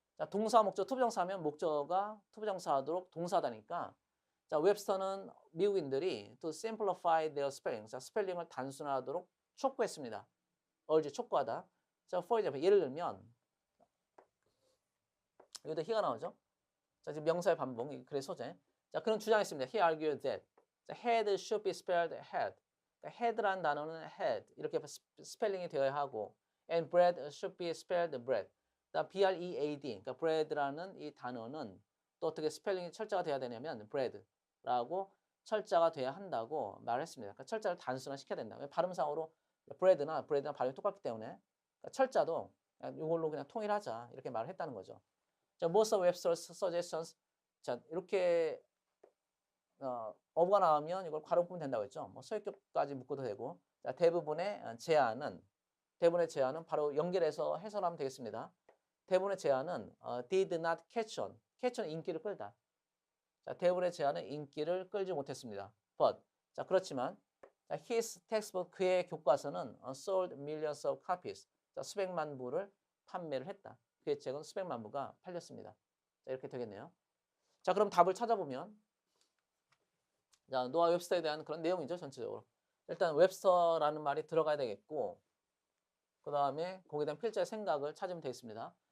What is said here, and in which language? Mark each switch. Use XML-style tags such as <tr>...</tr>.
<ko>동사 목적 투부정사하면 목적어가 투부정사하도록 동사다니까 웹스터는 미국인들이</ko> <en>to simplify their spelling</en> <ko>스펠링을 단순화하도록 촉구했습니다. urge 촉구하다.</ko> <en>for example</en> <ko>예를 들면 여기다 he가 나오죠? 지금 명사의 반복 글의 소재. 그는 주장했습니다.</ko> <en>He argued that head should be spelled head.</en> <ko>head라는 단어는 head 이렇게 스펠링이 되어야 하고</ko> <en>and bread should be spelled bread.</en> <ko>bread 그러니까 bread라는 이 단어는 또 어떻게 스펠링이 철자가 돼야 되냐면 bread라고 철자가 돼야 한다고 말했습니다. 그러니까 철자를 단순화시켜야 된다. 발음상으로 bread나 발음이 똑같기 때문에 그러니까 철자도 이걸로 그냥 통일하자 이렇게 말을 했다는 거죠.</ko> <en>most of Webster's suggestions</en> <ko>이렇게 어부가 나오면 이걸 괄호 묶으면 된다고 했죠. 소유격까지 묶어도 되고 대부분의 제안은 바로 연결해서 해설하면 되겠습니다. 대부분의 제안은</ko> <en>did not catch on.</en> <ko>catch on 인기를 끌다. 대부분의 제안은 인기를 끌지 못했습니다.</ko> <en>But</en> <ko>그렇지만</ko> <en>his textbook</en> <ko>그의 교과서는</ko> <en>sold millions of copies.</en> <ko>수백만 부를 판매를 했다. 그의 책은 수백만 부가 팔렸습니다. 이렇게 되겠네요. 그럼 답을 찾아보면 노아 웹스터에 대한 그런 내용이죠. 전체적으로. 일단 웹스터라는 말이 들어가야 되겠고 그 다음에 거기에 대한 필자의 생각을 찾으면 되겠습니다.</ko>